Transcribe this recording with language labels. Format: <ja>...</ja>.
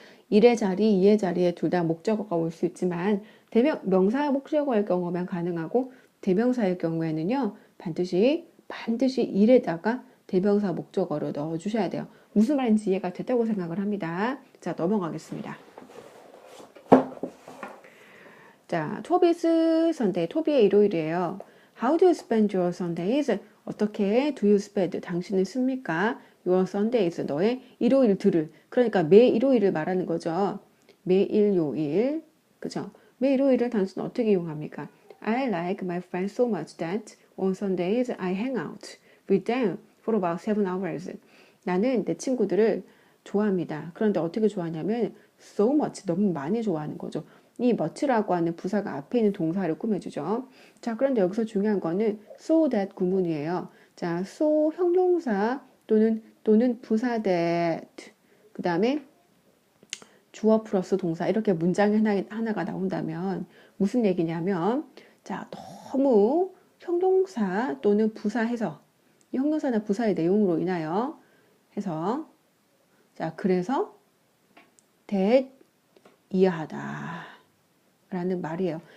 <ko>1의 자리, 2의 자리에 둘 다 목적어가 올 수 있지만 명사 목적어일 경우면 가능하고 대명사일 경우에는요. 반드시 1에다가 대명사 목적어로 넣어주셔야 돼요. 무슨 말인지 이해가 됐다고 생각을 합니다. 자, 넘어가겠습니다. 자, 토비's Sunday, 토비의 일요일이에요.</ko> <en>How do you spend your Sundays?</en> <ko>어떻게</ko> <en>do you spend?</en> <ko>당신은 씁니까?</ko> <en>Your Sundays,</en> <ko>너의 일요일들을. 그러니까 매 일요일을 말하는 거죠. 매일 요일, 그죠? 매 일요일을 당신은 어떻게 이용합니까?</ko> <en>I like my friends so much that on Sundays I hang out with them for about 7 hours.</en> <ko>나는 내 친구들을 좋아합니다. 그런데 어떻게 좋아하냐면</ko> <en>so much,</en> <ko>너무 많이 좋아하는 거죠. 이 much라고 하는 부사가 앞에 있는 동사를 꾸며주죠. 자, 그런데 여기서 중요한 거는 so that 구문이에요. 자, so 형용사 또는 부사 that 그 다음에 주어 플러스 동사 이렇게 문장이 하나가 나온다면 무슨 얘기냐면 자, 너무 형용사 또는 부사해서 형용사나 부사의 내용으로 인하여 해서 자, 그래서 that 이해하다 라는 말이에요.</ko>